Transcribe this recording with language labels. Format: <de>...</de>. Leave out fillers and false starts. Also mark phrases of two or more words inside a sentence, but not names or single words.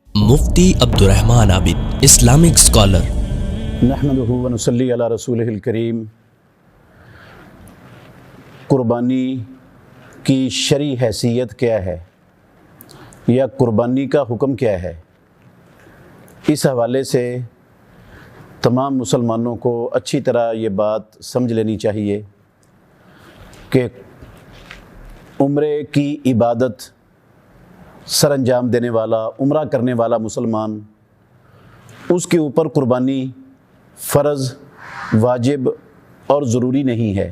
<ur>मुफ्ती अब्दुर रहमान आबिद,</ur> <en>Islamic scholar.</en> <ar>نحمده و نصلي على رسوله الكريم.</ar> <ur>قربانی کی شرعی حیثیت کیا ہے یا قربانی کا حکم کیا ہے، اس حوالے سے تمام مسلمانوں کو اچھی طرح یہ بات سمجھ لینی چاہیے کہ عمرے کی عبادت سر انجام دینے والا، عمرہ کرنے والا مسلمان، اس کے اوپر قربانی فرض، واجب اور ضروری نہیں ہے.</ur>